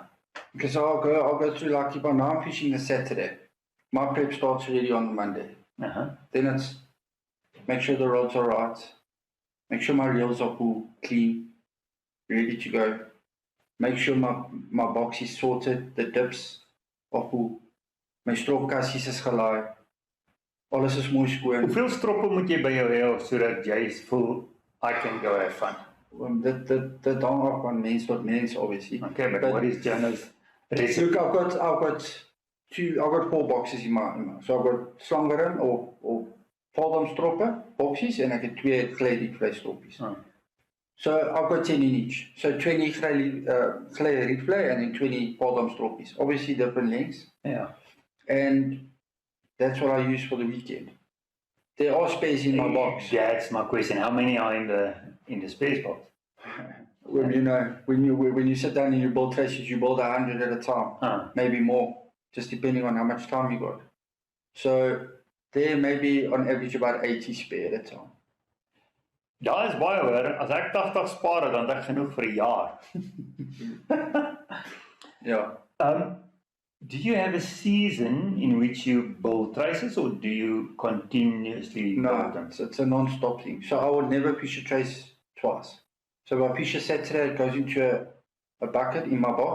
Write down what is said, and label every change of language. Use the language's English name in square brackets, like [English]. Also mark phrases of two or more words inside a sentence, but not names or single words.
[English] Because I'll go through, like, if I'm fishing the Saturday, my prep starts already on the Monday. Then it's make sure the rods are right, make sure my reels are cool, clean, ready to go. Make sure my box is sorted, the dips are cool, [Afrikaans] my stropkassies is gelaai, alles is mooi skoon. Hoeveel stroppe moet jy by jou hê sodat jy voel [English] I can go have fun? [Afrikaans] That hang af van mens tot mens, obviously. [English] Okay, but what is Jono's recipe? Look, I've got 4 boxes in my so I've got slangerin or Valdam stroppe boxes, and I get 2 clay replay stroppies. So I've got 10 in each. So 20 clay replay and then 20 Valdam stroppies. Obviously different lengths. Yeah. And that's what I use for the weekend. There are spares in my box. That's my question. How many are in the spares box? Well, when you sit down and you build traces, you build 100 at a time, maybe more, just depending on how much time you got. So there may be on average about 80 spare at a time. [Afrikaans] Daar is baie hoor. As ek 80 spaar het, dan het ek genoeg vir 'n jaar. [English] Yeah. Do you have a season in which you build traces, or do you continuously build them? It's a non-stop thing. So I would never fish a trace twice. So if I fish a Saturday, it goes into a bucket in my box.